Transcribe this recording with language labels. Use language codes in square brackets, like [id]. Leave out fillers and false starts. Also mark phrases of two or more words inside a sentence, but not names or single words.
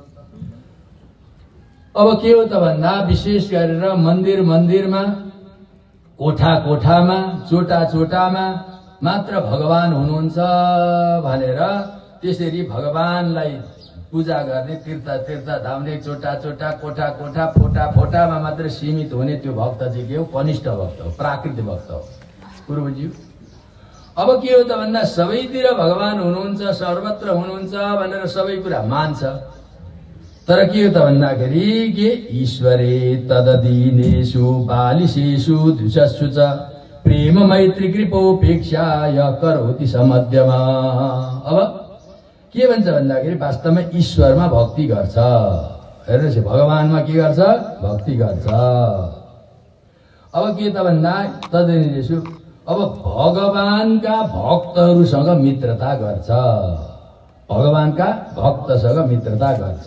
[ne] अब के हो त भन्दा विशेष गरेर मन्दिर मन्दिरमा, कोठा कोठामा, चोटा चोटामा मात्र भगवान हुनुहुन्छ भनेर त्यसरी भगवानलाई पूजा गर्ने, तीर्थ तीर्थ धाउने, चोटा चोटा, कोठा कोठा, फोटा फोटामा मात्र सीमित हुने त्यो भक्त चाहिँ के हो? कनिष्ठ भक्त हो, प्राकृत भक्त हो। कुरो बुझ्यो? अब के हो त भन्दा सबैतिर भगवान हुनुहुन्छ, सर्वत्र हुनुहुन्छ भनेर सबै कुरा मान्छ। तर के हो त भन्दाखेरि [sa] के ईश्वरे तददीनेषु बालिसेषु द्विषस्सु च प्रेम मैत्री कृपोपेक्षा य करोति समध्यमा। [ne] अब के भन्छ भन्दाखेरि वास्तवमा ईश्वरमा भक्ति गर्छ। हेर्नुहोस्, भगवानमा के गर्छ? भक्ति गर्छ। अब के त भन्दा तददीनेषु, अब भगवानका भक्तहरूसँग मित्रता गर्छ, भगवानका भक्तसँग मित्रता गर्छ।